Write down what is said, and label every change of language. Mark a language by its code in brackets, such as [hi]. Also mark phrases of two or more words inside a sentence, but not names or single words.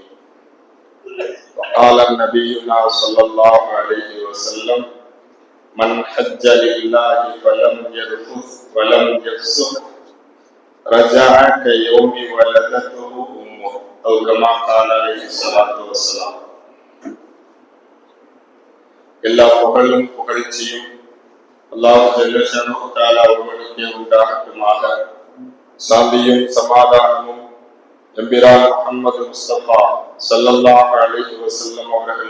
[ar] وقال نبينا صلى الله عليه وسلم: من حج لله فلم يرفث ولم يفسق رجع كيوم ولدته أمه، أو كما قال عليه الصلاة والسلام. [ta] எல்லா புகழும் புகழ்ச்சியும் [ar] الله جل شأنه تعالى [ta] ஒருவனுக்கே உண்டாகட்டுமாக. சாந்தியும் சமாதானமும் எம்பிரான் முஹம்மது முஸ்தபா [ar] صلى الله عليه وسلم [ta] அவர்கள்